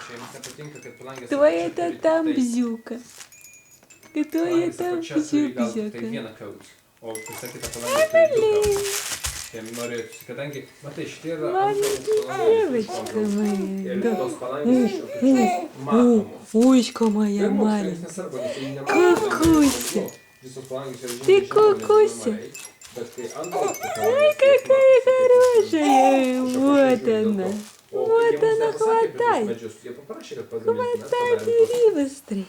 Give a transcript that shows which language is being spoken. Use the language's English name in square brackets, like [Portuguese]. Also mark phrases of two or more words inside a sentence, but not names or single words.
[Lithuanian] jiems nepatinka, kad palangės [Russian] Кто это там бзюка? Кто это [Lithuanian] apačia turi gal tik tai [Russian] бзюка? [Lithuanian] vieną coat, o visa kita palangė turi du coats. Tai norėtųsi, kadangi, matai, šitie yra antro [Russian] Девочка моя. [Lithuanian] ir [Russian] Да. [Lithuanian] tos palangės iš apačios matomos. [Russian] Ойська моя [Lithuanian] Ir mums tai [Russian] маленькая. [Lithuanian] nesvarbu, nes jie nemato, [Russian] Kukusi. [Lithuanian] visos palangės yra [Russian] Ты [Lithuanian] žymiai žemiau negu [Russian] kukusi. [Lithuanian] normaliai, bet kai antro aukšto [Russian] Ой, [Lithuanian] palangės, jos [Russian] какая [Lithuanian] matosi, kaip [Russian] хорошая. [Lithuanian] iš [Russian] Вот [Lithuanian] apačios žiūri [Russian] она. [Lithuanian] dėl to. O [Russian] Вот [Lithuanian] kai jie mums [Russian] она, [Lithuanian] nepasakė apie tuos [Russian] хватай. [Lithuanian] medžius, jie paprašė, kad pagamintume, mes [Russian] Хватай, [Lithuanian] padarėm [Russian] бери [Lithuanian] tuos. [Russian] быстрее.